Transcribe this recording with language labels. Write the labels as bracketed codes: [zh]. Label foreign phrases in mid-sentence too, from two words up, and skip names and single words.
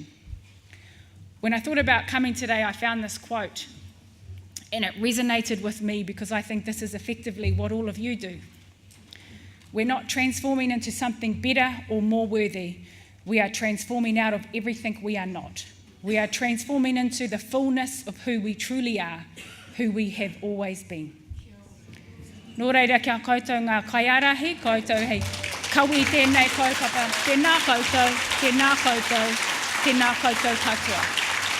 [en] When I thought about coming today, I found this quote, and it resonated with me because I think this is effectively what all of you do. We're not transforming into something better or more worthy. We are transforming out of everything we are not. We are transforming into the fullness of who we truly are, who we have always been. [mi] Nō reira kia koutou ngā kaiarahi, koutou hei kawi tēnei kaupapa, tēnā koutou, tēnā koutou, tēnā koutou katoa.